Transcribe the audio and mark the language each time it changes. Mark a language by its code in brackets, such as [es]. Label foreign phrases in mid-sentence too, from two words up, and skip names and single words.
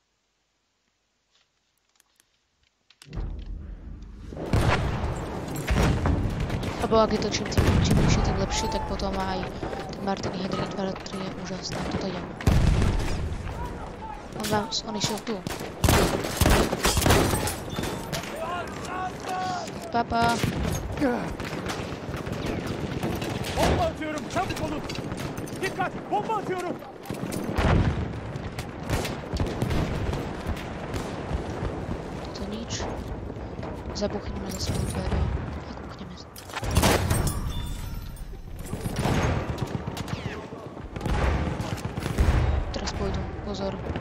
[sk] Alebo ak je to čím nižšie, tým lepšie, tak potom aj ten Martin Henry 2.3 je úžasná. Toto idem. On išiel tu. Papa. [tr] Bomba atıyorum, çabuk olun. Dikkat, bomba atıyorum. [sk] To nič. Zabuchneme za svoju dvere a kúkneme. Teraz pôjdu. Pozor.